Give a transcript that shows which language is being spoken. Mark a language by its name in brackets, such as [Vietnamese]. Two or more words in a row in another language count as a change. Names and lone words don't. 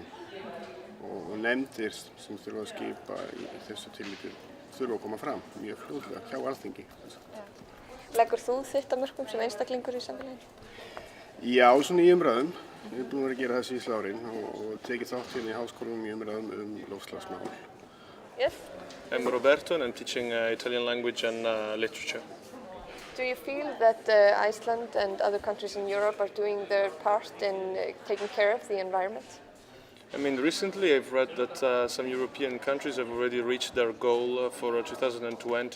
[Icelandic] Og nefndir sem þurfa að skipa í þessu tilliti þurfa að koma fram mjög fljótlega hjá Alþingi. Leggur þú þitt að mörkum sem einstaklingur í samfélaginu? Já, svona í umræðum. Ég er búinn að vera að gera það síðustu árin og tekið þátt hérna í háskólum í umræðum loftslagsmál. [English] Yes. I'm Roberto and I'm teaching Italian language and literature. Do you feel that Iceland and other countries in Europe are doing their part in taking care of the environment? I mean, recently I've read that some European countries have already reached their goal for 2020.